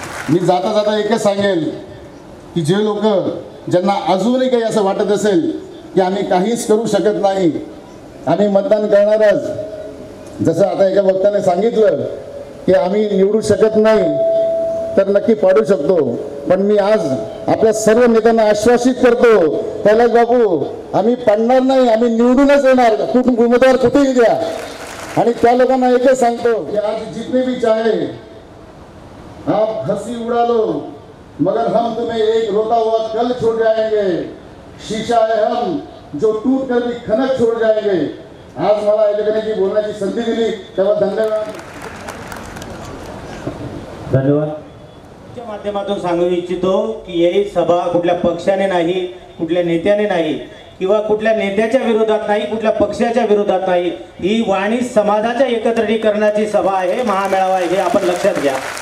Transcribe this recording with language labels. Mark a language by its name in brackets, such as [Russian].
[Marathi] मी जाता जाता एकच सांगेल की जे लोक ज्यांना अजूनही काही असं वाटत असेल की आम्ही काहीच करू शकत नाही, आम्ही मतदान करणारच, जसं आता एका वक्त्याने सांगितलं की आम्ही निवडू शकत नाही, तर नक्की पाडू शकतो, पण मी आज आपल्या सर्व नेत्यांना आश्वासित करतो, कैलास बापू आम्ही पडणार नाही, आम्ही निवडूनच येणार, कुठून उमेदवार कुठेही द्या। आणि त्या लोकांना एकच सांगतो की [Hindi] आज जितने भी चाहे आप हंसी उड़ा लो, मगर हम तुम्हें एक रोता हुआ कल छोड़ जाएंगे, शीशा है हम जो टूट कर भी खनक छोड़ जाएंगे। [Marathi] आज मला या ठिकाणी बोलण्याची संधी दिली, तेव्हा धन्यवाद। धन्यवाद। च्या माध्यमातून सांगू इच्छितो की ही सभा कुठल्या पक्षाने नाही, कुठल्या नेत्याने नाही, किंवा कुठल्या नेत्याच्या विरोधात नाही, कुठल्या पक्षाच्या विरोधात नाही, ही वाणी समाजाच्या एकत्रीकरणाची सभा आहे, महामेळावा आहे, हे आपण लक्षात घ्या।